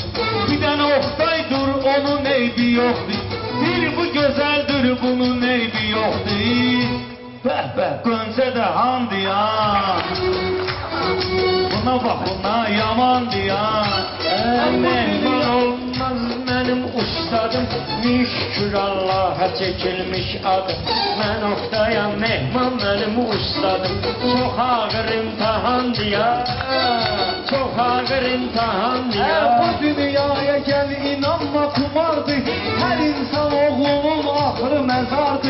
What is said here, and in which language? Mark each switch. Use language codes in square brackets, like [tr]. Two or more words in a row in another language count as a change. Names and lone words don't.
[az] Bir dənə Oktaydır, onun eybi yoxdur. Bir bu gözəldir, bunun eybi yoxdur. Bəh bəh, Qönçə də handı ya. Buna bax, buna yamandı ya. [tr] Mehman olmaz benim ustadım, şükür Allah'a çekilmiş adım. Ben Oktay'a mehman benim ustadım. Çok ağır imtihandı ya, çok ağır imtihandı ya. Bu dünyaya gel inanma kumardı. Her insan oğlunun ahırı mezardı.